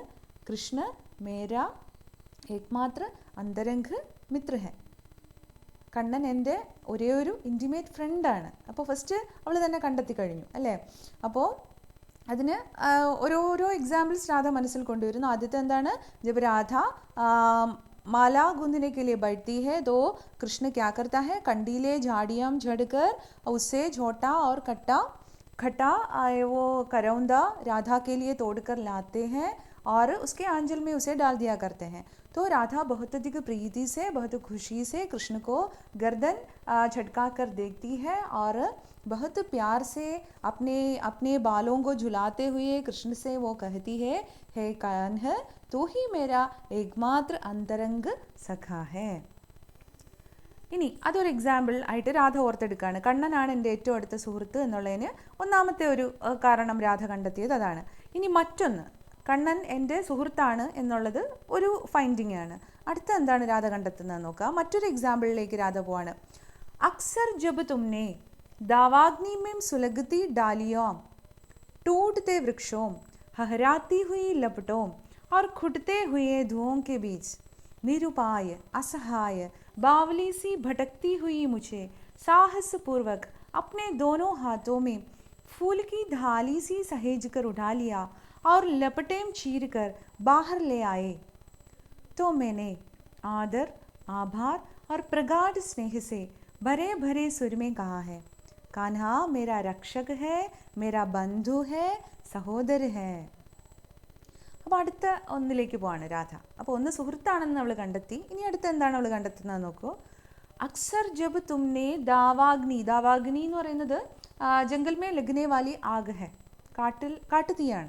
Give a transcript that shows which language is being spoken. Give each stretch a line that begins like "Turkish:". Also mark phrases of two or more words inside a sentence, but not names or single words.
Hindi: कृष्ण मेरा एकमात्र अंतरंग मित्र है,
Malayalam: കണ്ണൻ എൻ്റെ ഒരേ ഒരു ഇൻറ്റിമേറ്റ് ഫ്രണ്ടാണ്. അപ്പോൾ ഫസ്റ്റ് അവൾ തന്നെ കണ്ടെത്തി കഴിഞ്ഞു അല്ലേ. അപ്പോൾ അതിന് ഓരോരോ എക്സാമ്പിൾസ് രാധ മനസ്സിൽ കൊണ്ടുവരുന്നു. ആദ്യത്തെ എന്താണ്?
Hindi: जब राधा माला गूंदने के लिए बैठती है तो कृष्ण क्या करता है, कंडीले झाड़ियाँ झड़कर उससे झोटा और खट्टा वो करौंदा राधा के लिए तोड़कर लाते हैं और उसके आंचल में उसे डाल दिया करते हैं। तो राधा बहुत अधिक प्रीति से, बहुत खुशी से कृष्ण को गर्दन झटका कर देखती है और बहुत प्यार से अपने बालों को झुलाते हुए कृष्ण से वो कहती है, हे कान्ह, तू ही मेरा एकमात्र अंतरंग सखा है।
Malayalam: ഇനി അതൊരു എക്സാമ്പിൾ ആയിട്ട് രാധ ഓർത്തെടുക്കുകയാണ്. കണ്ണനാണ് എൻ്റെ ഏറ്റവും അടുത്ത സുഹൃത്ത് എന്നുള്ളതിന് ഒന്നാമത്തെ ഒരു കാരണം രാധ കണ്ടെത്തിയത് അതാണ്. ഇനി മറ്റൊന്ന്, കണ്ണൻ എൻ്റെ സുഹൃത്താണ് എന്നുള്ളത് ഒരു ഫൈൻഡിങ് ആണ്. അടുത്ത എന്താണ് രാധ കണ്ടെത്തുന്നത് നോക്കുക. മറ്റൊരു എക്സാമ്പിളിലേക്ക് രാധ പോവാണ്.
Hindi: अक्सर जब तुमने दावाग्नि में सुलगती डालियों, टूटते वृक्षों, हहराती हुई लपटों और खुटते हुए धुओं के बीच निरुपाय असहाय बावली सी भटकती हुई मुझे साहस पूर्वक अपने दोनों हाथों में फूल की धाली सी सहेज कर उठा लिया और लपटें चीर कर बाहर ले आए तो मैंने आदर, आभार और प्रगाढ़ स्नेह से भरे भरे सुर में कहा है, कान्हा मेरा रक्षक है, मेरा बंधु है, സഹോദര है.
Malayalam: അപ്പോൾ അടുത്ത ഒന്നിലേക്ക് പോവാണ് രാധ. അപ്പോൾ ഒന്ന് സുഹൃത്താണെന്ന് അവൾ കണ്ടെത്തി. ഇനി അടുത്ത എന്താണ് അവൾ കണ്ടെത്തുന്നത് നോക്കൂ.
Hindi: अक्सर जब तुमने दावाग्नि, दावाग्नि
Malayalam: എന്ന് പറയുന്നത്
Hindi: जंगल में लगने वाली आग है,
Malayalam: കാട്ടുതീയാണ്.